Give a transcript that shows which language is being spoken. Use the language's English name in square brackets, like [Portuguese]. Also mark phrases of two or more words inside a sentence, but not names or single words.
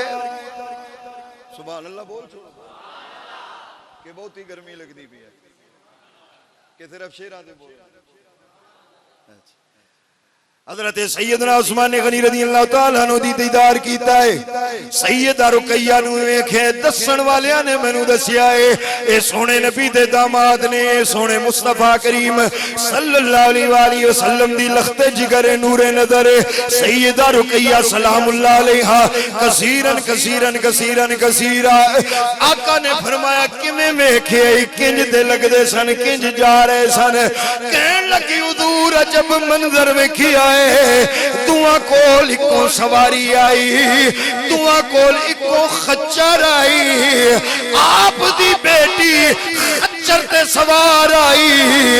[Arabic] سبحان الله [Punjabi] ਬੋਲ ਕਿ ਬਹੁਤ ਹੀ ਗਰਮੀ ਲਗਤੀ ਪਈ ਹੈ ਕਿ ਸਿਰਫ਼ ਸ਼ੇਰਾਂ ਦੇ ਬੋਲ। ਹਜ਼ਰਤ ਸੱਯਦਨਾ ਉਸਮਾਨ ਗ਼ਨੀ [Arabic] رضي الله تعالى عنه [Punjabi] ਦੀ ਦੀਦਾਰ ਕੀਤਾ ਹੈ। ਸੱਯਦਾ ਰੁਕੈਯਾ ਨੂੰ ਵੇਖੇ ਦੱਸਣ ਵਾਲੀਆਂ ਨੇ ਮੈਨੂ ਦੱਸਿਆ ਹੈ ਏ ਸੋਹਣੇ ਨਬੀ ਦੇ ਦਾਮਾਦ ਨੇ, ਸੋਹਣੇ ਮੁਸਤਫ਼ਾ ਕਰੀਮ [Arabic] صلى الله عليه وسلم [Punjabi] ਦੀ ਲਖ਼ਤੇ ਜਿਗਰ ਨੂਰੇ ਨਜ਼ਰ ਸੱਯਦਾ ਰੁਕੈਯਾ [Arabic] سلام الله عليها كثيرا كثيرا كثيرا كثيرا. [Punjabi] ਆਕਾ ਨੇ ਫ਼ਰਮਾਇਆ ਕਿਵੇਂ ਵੇਖੇ ਕਿੰਜ ਦੇ ਲਗਦੇ ਸਨ, ਕਿੰਜ ਜਾ ਰਹੇ ਸਨ। ਕਹਿਣ ਲੱਗੀ ਹੁਜ਼ੂਰ ਅਜਬ ਮੰਜ਼ਰ ਵੇਖਿਆ ਤੁਆ ਕੋਲ ਇਕੋ ਸਵਾਰੀ ਆਈ, ਤੁਆ ਕੋਲ ਇਕੋ ਖੱਚਰ ਆਈ, ਆਪ ਦੀ ਬੇਟੀ ਖੱਚਰ ਤੇ ਸਵਾਰ ਆਈ।